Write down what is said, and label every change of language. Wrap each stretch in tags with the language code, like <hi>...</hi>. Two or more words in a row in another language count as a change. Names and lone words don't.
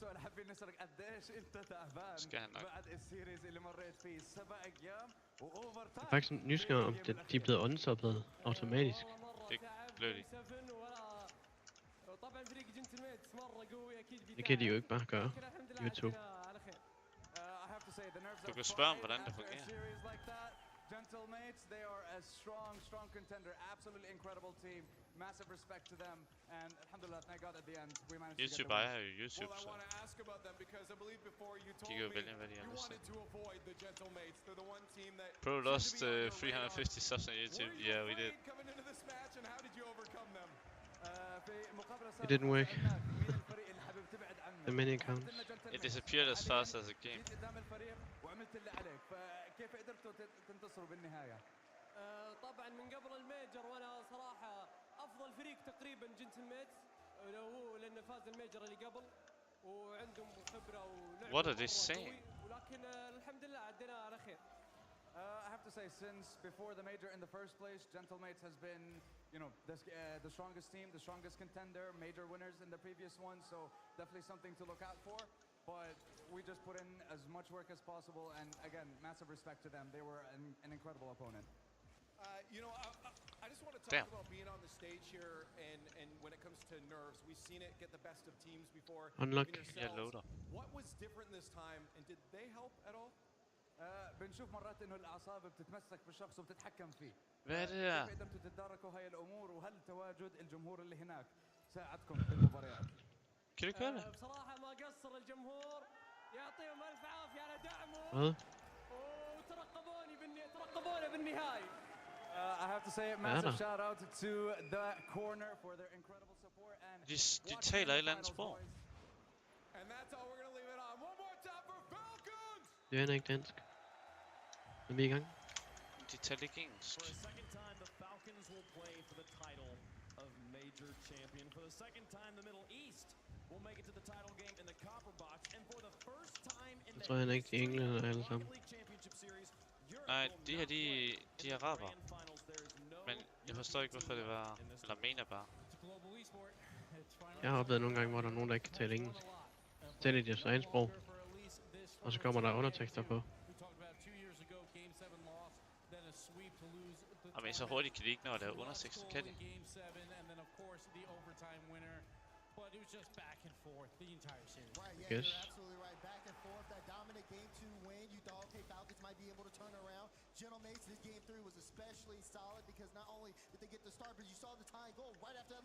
<da>Jeg er faktisk nysgerrig om de er blevet unsubbet automatisk. Det blev de. Det kan de jo ikke bare gøre. YouTube. Du kan spørge om, hvordan det fungerer.</da> <en>Gentlemates, they are a strong contender. Absolutely incredible team. Massive respect to them. And alhamdulillah, thank God at the end we managed</en> <da>YouTube</da> <en>to get</en> <da>ejer jo YouTube, så de kan jo vælge, hvad de har lyst til.</da> <en>Pro lost 350 subs on YouTube. Yeah, we did. It didn't work. The many accounts. It disappeared as fast as it came.</en> <ar>طبعا من قبل الميجر وانا صراحه افضل فريق تقريبا جنتلميتس هو لانه فاز الميجر اللي قبل وعندهم خبره ولعب.</ar> <en>What are they saying?</en> <ar>ولكن الحمد لله عديناها على خير.</ar> <en>I have to say, since before the major in the first place, Gentlemates has been, you know, the strongest team, the strongest contender, major winners in the previous one, so definitely something to look out for. But we just put in as much work as possible, and again, massive respect to them. They were an incredible opponent. You know, I just want to talk about being on the stage here, and when it comes to nerves, we've seen it get the best of teams before. Unlucky. What was different this time, and did they help at all?</en> <ar>بنشوف مرات انه الاعصاب بتتمسك بالشخص وبتتحكم فيه. كيف قدرتوا تتداركوا هاي الامور وهل تواجد الجمهور اللي هناك ساعدكم بالمباريات؟ بصراحة ما قصر الجمهور يعطيهم الف عافية على دعمهم وترقبوني بالنهاية.</ar> <en>I have to say a massive shout out to the corner for their incredible support and</en> <da>de taler et eller andet sprog.</da> <en>And that's all we're going to leave it on. One more time for Falcons.</en> <da>Det er ikke dansk. Er vi i gang? De taler ikke engelsk.</da> <en>For a second time the Falcons will play for the title of major champion. For the second time the Middle East will make it to the title game in the copper box, and for the first time in</en> <da>Jeg</da> <en>the</en> <da>tror han ikke, de</da> <en>history</en> <da>englænder</da> <en>of the</en> <da>alle</da> <en>Rocket</en> <da>sammen.</da> <en>League Championship Series, Europe</en> <da>Nej,</da> <en>will</en> <da>de her,</da> <en>not play</en> <da>de</da> <en>in</en> <da>er</da> <en>the</en> <da>araber.</da> <en>grand finals. There is no</en> <da>Men jeg forstår</da> <en>European</en> <da>ikke, hvorfor det</da> <en>team</en> <da>var...</da> <en>left in this</en> <da>Eller mener bare.</da> <en>It's a global esport. It's finally</en> <da>Jeg har oplevet nogle gange, hvor der er nogen, der ikke kan tale engelsk. Selv i deres egen sprog. Og så kommer der undertekster på. Men så hurtigt kan de ikke, når der er undertekster, kan de?</da> <en>But it was just back and forth the entire series. Right, yeah, Yes. you're absolutely right. Back and forth, that dominant game 2 win. You thought, okay, Falcons might be able to turn around. Gentlemates, this game 3 was especially solid because not only did they get the start, but you saw the tying goal right after that.</en>